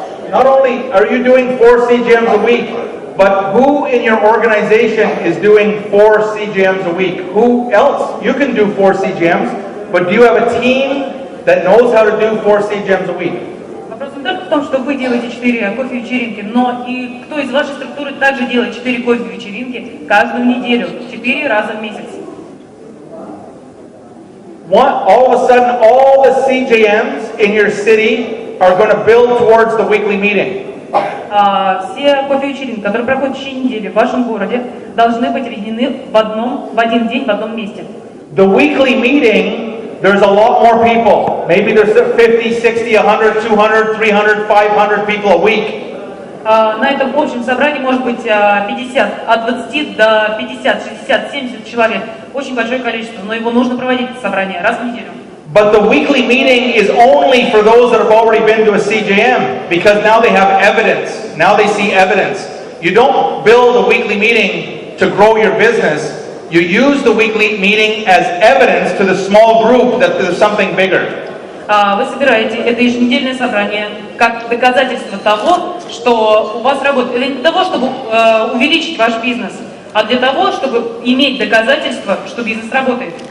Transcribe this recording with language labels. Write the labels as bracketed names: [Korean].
[English] not only are you doing 4 CGMs a week, but who in your organization is doing 4 CGMs a week? Who else? You can do 4 CGMs, but do you have a team that knows how to do 4 CGMs a week? [Russian] Вопрос не только в том, что вы делаете 4 кофе-вечеринки, но и кто из вашей структуры также делает 4 кофе-вечеринки каждую неделю, 4 раза в месяц. [English] All of a sudden, all the CJMs in your city are going to build towards the weekly meeting. [Russian] Все кофе-вечеринки, которые проходят в течение недели в вашем городе, должны быть объединены в один день в одном месте. [English] The weekly meeting, there's a lot more people. Maybe there's 50, 60, 100, 200, 300, 500 people a week. [Russian] На этом общем собрании может быть 50, от 20 до 50, 60, 70 человек. Очень большое количество, но его нужно проводить это собрание раз в неделю. [English] But the weekly meeting is only for those that have already been to a CJM, because now they have evidence. Now they see evidence. You don't build a weekly meeting to grow your business. You use the weekly meeting as evidence to the small group that there's something bigger. [Russian] Вы собираете это еженедельное собрание как доказательство того, что у вас работает, или не для того, чтобы увеличить ваш бизнес, а для того, чтобы иметь доказательства, что бизнес работает.